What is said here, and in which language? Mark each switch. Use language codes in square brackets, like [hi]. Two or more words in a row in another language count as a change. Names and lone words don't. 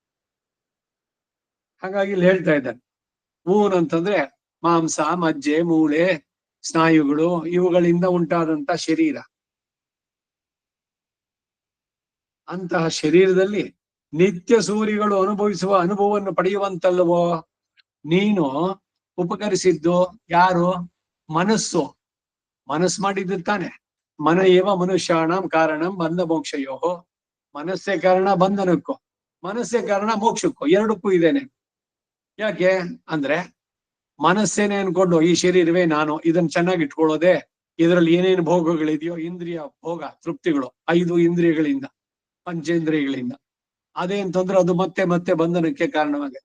[kn] ಹಾಗಾಗಿ ಇಲ್ಲಿ ಹೇಳ್ತಾ ಇದ್ದಾರೆ, ಊನ್ ಅಂತಂದ್ರೆ ಮಾಂಸ, ಮಜ್ಜೆ, ಮೂಳೆ, ಸ್ನಾಯುಗಳು ಇವುಗಳಿಂದ ಉಂಟಾದಂತ ಶರೀರ. ಅಂತಹ ಶರೀರದಲ್ಲಿ ನಿತ್ಯ ಸೂರಿಗಳು ಅನುಭವಿಸುವ ಅನುಭವವನ್ನು ಪಡೆಯುವಂತಲ್ಲವೋ ನೀನು ಉಪಕರಿಸಿದ್ದು ಯಾರು? ಮನಸ್ಸು. ಮನಸ್ಸು ಮಾಡಿದ್ದು ತಾನೆ. [sa] ಮನ ಏವ ಮನುಷ್ಯಾಣಂ ಕಾರಣಂ ಬಂಧ ಮೋಕ್ಷಯೋ. [kn] ಮನಸ್ಸೇ ಕಾರಣ ಬಂಧನಕ್ಕೂ, ಮನಸ್ಸೇ ಕಾರಣ ಮೋಕ್ಷಕ್ಕೂ, ಎರಡಕ್ಕೂ ಇದೇನೆ. ಯಾಕೆ ಅಂದ್ರೆ ಮನಸ್ಸೇನೆ ಅನ್ಕೊಂಡು ಈ ಶರೀರವೇ ನಾನು, ಇದನ್ನ ಚೆನ್ನಾಗಿ ಇಟ್ಕೊಳ್ಳೋದೆ, ಇದರಲ್ಲಿ ಏನೇನು ಭೋಗಗಳಿದೆಯೋ ಇಂದ್ರಿಯ ಭೋಗ ತೃಪ್ತಿಗಳು 5 ಇಂದ್ರಿಯಗಳಿಂದ, ಪಂಚೇಂದ್ರಿಯಗಳಿಂದ, ಅದೇ ಅಂತಂದ್ರೆ ಅದು ಮತ್ತೆ ಮತ್ತೆ ಬಂಧನಕ್ಕೆ ಕಾರಣವಾಗುತ್ತೆ.